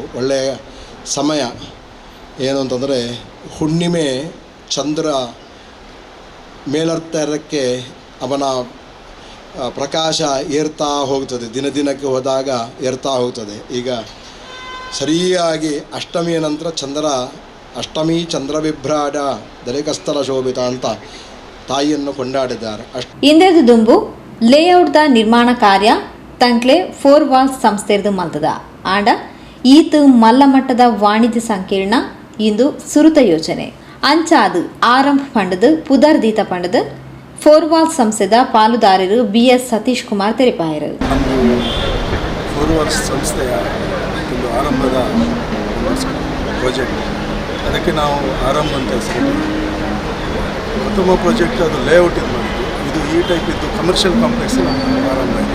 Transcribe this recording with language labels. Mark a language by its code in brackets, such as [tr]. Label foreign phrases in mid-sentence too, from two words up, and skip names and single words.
[kn] ಒಳ್ಳೆಯ ಸಮಯ ಏನು ಅಂತಂದರೆ ಹುಣ್ಣಿಮೆ ಚಂದ್ರ ಮೇಲರ್ತರಕ್ಕೆ ಅವನ ಪ್ರಕಾಶ ಏರ್ತಾ ಹೋಗ್ತದೆ, ದಿನದಿನಕ್ಕೆ ಹೋದಾಗ ಏರ್ತಾ ಹೋಗ್ತದೆ. ಈಗ ಸರಿಯಾಗಿ ಅಷ್ಟಮಿಯ ನಂತರ [sa] अष्टमी चन्द्रविभ्राड दरेकस्थल शोभित [kn] ಅಂತ ತಾಯಿಯನ್ನು ಕೊಂಡಾಡಿದ್ದಾರೆ. [tcy] ಇಂದೆದು ದುಂಬು ಲೇಔಟ್ದ ನಿರ್ಮಾಣ ಕಾರ್ಯ ತಂಕ್ಲೆ 4 ವಾಲ್ ಸಂಸ್ಥೆರ್ದು ಮಲ್ತದ ಆಂಡ ಈತು ಮಲ್ಲಮಟ್ಟದ ವಾಣಿಜ್ಯ ಸಂಕೀರ್ಣ ಇಂದು ಸುರುತ ಯೋಜನೆ ಅಂಚಾದು ಆರಂಭ ಪಂಡದು ಪುದರ್ದೀತ ಪಂಡದು 4 ವಾಲ್ ಸಂಸ್ಥೆದ ಪಾಲುದಾರರು BS ಸತೀಶ್ ಕುಮಾರ್ ತೆರೆಪಾಯರು. [kn] 4 ವಾಲ್ ಸಂಸ್ಥೆಯ ಒಂದು ಆರಂಭದ ಪ್ರಾಜೆಕ್ಟ್, ಅದಕ್ಕೆ ನಾವು ಆರಂಭ ಅಂತ ಹೆಸರು. ಪ್ರಥಮ ಪ್ರಾಜೆಕ್ಟ್ ಅದು ಲೇಔಟ್ ಇದು ಮಾಡಿದ್ದು. ಇದು ಈ ಟೈಪ್ ಇದ್ದು [en] commercial complex [kn] ಆರಂಭ ಇದೆ.